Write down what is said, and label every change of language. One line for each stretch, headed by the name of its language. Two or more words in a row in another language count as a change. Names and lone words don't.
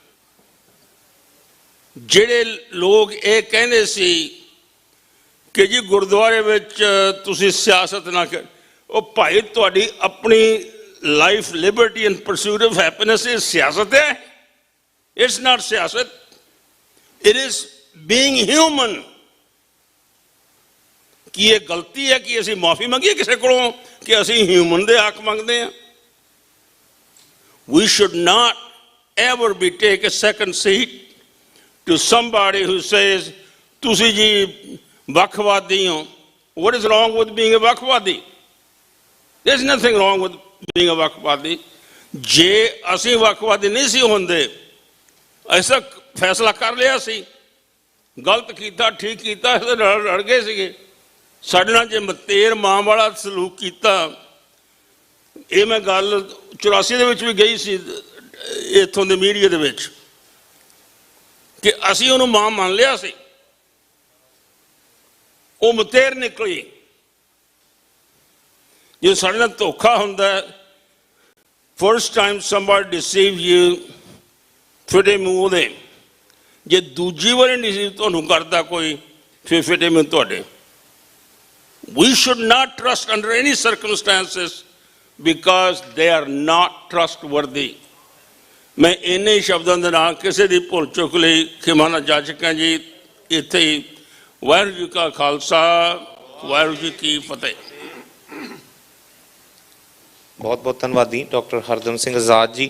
Punjabi: ਜਿਹੜੇ ਲੋਕ ਇਹ ਕਹਿੰਦੇ ਸੀ ਕਿ ਜੀ ਗੁਰਦੁਆਰੇ ਵਿੱਚ ਤੁਸੀਂ ਸਿਆਸਤ ਨਾ ਕਰ, ਉਹ ਭਾਈ ਤੁਹਾਡੀ ਆਪਣੀ
English: life liberty and pursuit of happiness
Punjabi: ਇਹ ਸਿਆਸਤ ਹੈ?
English: It's not ਸਿਆਸਤ, it is being human।
Punjabi: ਕੀ ਇਹ ਗਲਤੀ ਹੈ ਕਿ ਅਸੀਂ ਮਾਫੀ ਮੰਗੀਏ ਕਿਸੇ ਕੋਲੋਂ ਕਿ ਅਸੀਂ ਹਿਊਮਨ ਦੇ ਹੱਕ ਮੰਗਦੇ ਹਾਂ?
English: We should not ever be take a second seat to somebody who says,
Punjabi: ਤੁਸੀਂ ਜੀ ਵੱਖਵਾਦੀ ਹੋ।
English: What is wrong with being a ਵੱਖਵਾਦੀ? There's nothing wrong with being a ਵੱਖਵਾਦੀ।
Punjabi: ਜੇ ਅਸੀਂ ਵੱਖਵਾਦੀ ਨਹੀਂ ਸੀ ਹੁੰਦੇ, ਐਸਾ ਫੈਸਲਾ ਕਰ ਲਿਆ ਸੀ, ਗਲਤ ਕੀਤਾ ਠੀਕ ਕੀਤਾ, ਲੜ ਗਏ ਸੀਗੇ। ਸਾਡੇ ਨਾਲ ਜੇ ਮਤੇਰ ਮਾਂ ਵਾਲਾ ਸਲੂਕ ਕੀਤਾ, ਇਹ ਮੈਂ ਗੱਲ 84 ਦੇ ਵਿੱਚ ਵੀ ਗਈ ਸੀ ਇੱਥੋਂ ਦੇ ਮੀਡੀਆ ਦੇ ਵਿੱਚ, ਕਿ ਅਸੀਂ ਉਹਨੂੰ ਮਾਂ ਮੰਨ ਲਿਆ ਸੀ, ਉਹ ਮਤੇਰ ਨਿਕਲੀ। ਜੇ ਸਾਡੇ ਨਾਲ ਧੋਖਾ ਹੁੰਦਾ,
English: first time somebody deceive you,
Punjabi: ਫਿਟੇ ਮੂੰਹ ਉਹਦੇ। ਜੇ ਦੂਜੀ ਵਾਰੀ ਨਹੀਂ ਤੁਹਾਨੂੰ ਕਰਦਾ ਕੋਈ, ਫਿਰ ਫਿਟੇ ਮੂੰਹ ਤੁਹਾਡੇ।
English: We should not trust under any circumstances because they are not trustworthy.
Punjabi: ਮੈਂ ਇੰਨੇ ਸ਼ਬਦਾਂ ਦੇ ਨਾਲ ਕਿਸੇ ਦੀ ਭੁੱਲ ਚੁੱਕ ਲਈ ਖਿਮਾ ਨਾ ਜਾਚਕਾਂ ਜੀ। ਇੱਥੇ ਹੀ ਵਾਹਿਗੁਰੂ ਜੀ ਕਾ ਖਾਲਸਾ, ਵਾਹਿਗੁਰੂ ਜੀ ਕੀ ਫਤਿਹ। ਬਹੁਤ ਬਹੁਤ ਧੰਨਵਾਦੀ ਡਾਕਟਰ ਹਰਦਮ ਸਿੰਘ ਆਜ਼ਾਦ ਜੀ।